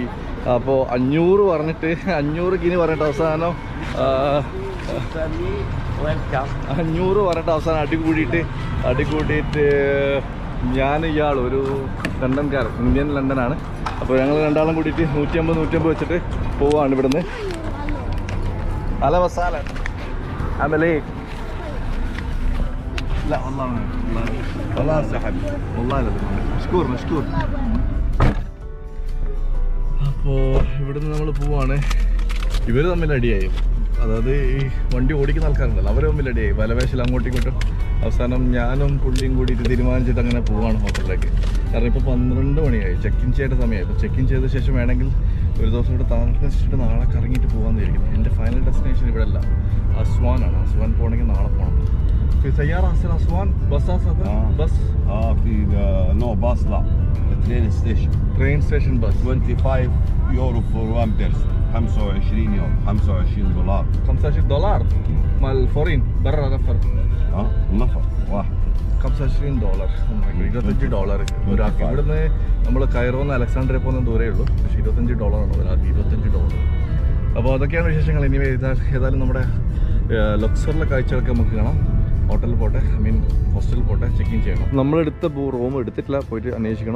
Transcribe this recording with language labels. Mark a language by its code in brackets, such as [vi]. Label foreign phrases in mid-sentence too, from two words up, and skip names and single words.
[ml] അപ്പോൾ 500 പറഞ്ഞിട്ട് 500 ഗിനി പറഞ്ഞിട്ട് അവസാനം 500 പറഞ്ഞിട്ട് അവസാനം അടി കൂടിയിട്ട് ഞാൻ ഇയാൾ ഒരു ലണ്ടൻകാരൻ, ഇന്ത്യൻ ലണ്ടനാണ്. അപ്പോൾ ഞങ്ങൾ രണ്ടാളും കൂടിയിട്ട് 150 വെച്ചിട്ട് പോവാണ് ഇവിടുന്ന്. അല വസാല അമലേ [ar] لا والله خلاص يا حبيبي والله مشكور. [ml] അപ്പോൾ ഇവിടുന്ന് നമ്മൾ പോവാണ്. ഇവർ തമ്മിൽ അടിയായി. അതായത് ഈ വണ്ടി ഓടിക്കുന്ന ആൾക്കാരുണ്ടല്ലോ, അവർ തമ്മിൽ അടിയായി. വലവേശൽ അങ്ങോട്ടും ഇങ്ങോട്ടും. അവസാനം ഞാനും പുള്ളിയും കൂടിയിട്ട് തീരുമാനിച്ചിട്ട് അങ്ങനെ പോവാണ് ഹോട്ടലിലേക്ക്. കാരണം ഇപ്പോൾ 12 മണിയായി. [en] check in [ml] ചെയ്യേണ്ട സമയമായി. ഇപ്പോൾ [en] check in [ml] ചെയ്ത ശേഷം വേണമെങ്കിൽ ഒരു ദിവസം ഇവിടെ താമസിച്ചിട്ട് നാളെ കറങ്ങിയിട്ട് പോകാമെന്ന് വിചാരിക്കുന്നു. എൻ്റെ [en] final destination [ml] ഇവിടെ അല്ല, അസ്വാനാണ്. അസ്വാൻ പോകണമെങ്കിൽ നാളെ പോകണം. [ar] في سيارة أصل أسوان باصات بس في [en] no bus [ar] لا [en] train station بس [ar] 25 يورو [en] for one person [ar] 25 يورو $25 $25 مال الفورين برا نفر نفر واحد [ml] $25 $25 ഒരാൾക്ക്. ഇവിടുന്ന് നമ്മൾ കൈറോന്ന് അലക്സാണ്ട്രിയ പോകുന്ന ദൂരേ ഉള്ളൂ. പക്ഷേ $25 ആണ് ഒരാൾക്ക്, $25. അപ്പോൾ അതൊക്കെയാണ് വിശേഷങ്ങൾ. ഇനി ഏതായാലും നമ്മുടെ ലക്സറിലെ കാഴ്ചകളൊക്കെ നമുക്ക് കാണാം. ഹോട്ടലിൽ പോട്ടെ, ഹോസ്റ്റലിൽ പോട്ടെ, [en] check in [ml] ചെയ്യണം. നമ്മളെടുത്ത റൂം എടുത്തിട്ടില്ല, പോയിട്ട് അന്വേഷിക്കണം.